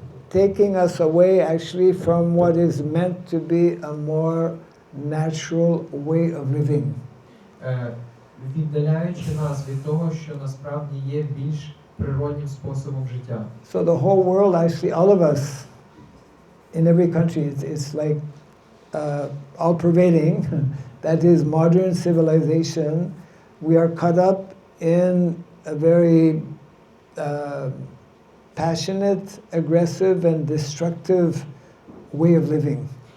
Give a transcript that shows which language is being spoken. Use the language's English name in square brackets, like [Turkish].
[English] taking us away actually from what is meant to be a more natural way of living. [Ukrainian] Віддаляючи нас від того, що насправді є більш природнім способом життя. [English] So the whole world, actually all of us, in every country, it's like all-pervading. That is modern civilization. We are caught up in a very passionate, aggressive and destructive way of living.